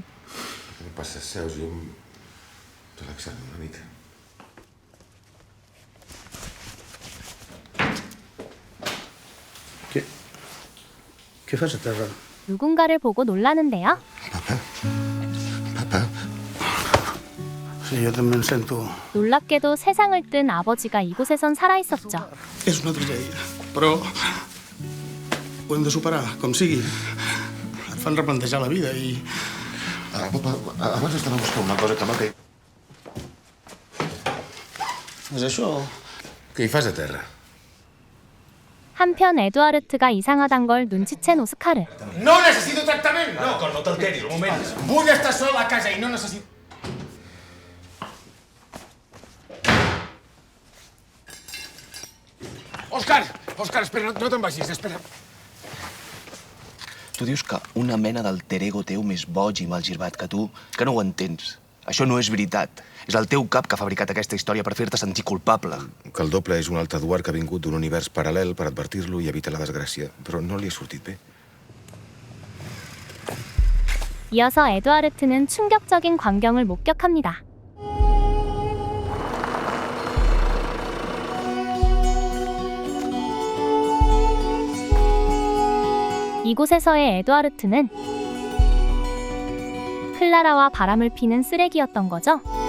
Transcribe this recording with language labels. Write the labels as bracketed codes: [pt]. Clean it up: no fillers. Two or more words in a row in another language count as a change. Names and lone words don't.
[ca] Què passa? Seus i relaxant una mica. Què fas a terra? [ko] 누군가를 보고 놀라는데요. [ca] Papa, Sí, jo també em sento... [ko] 놀랍게도 세상을 뜬 아버지가 이곳에선 살아있었죠. [ca] És una tragèdia, però ho hem de superar, com sigui. Et fan replantejar la vida i... papa, abans estava buscant una cosa que m'ha caigut. És això? Què hi fas a terra? [ko] 한편 에드와르트가 이상하단 걸 눈치챈 오스카르. [ca] No necessito tractament! No, No t'alteris, un moment. vull estar sol a casa i no necessito... Òscar, espera, no te'n vagis, espera. Tu dius que una mena d'alter ego teu més boig i malgirbat que tu, que no ho entens. Això no és veritat. És el teu cap que ha fabricat aquesta història per fer-te sentir culpable. Que el doble és un altre Eduard que ha vingut d'un univers paral·lel per advertir-lo i evitar la desgràcia, però no li ha sortit bé. [ko] 이어서 에드와르트는 충격적인 광경을 목격합니다. 이곳에서의 에드와르트는 클라라와 바람을 피는 쓰레기였던 거죠.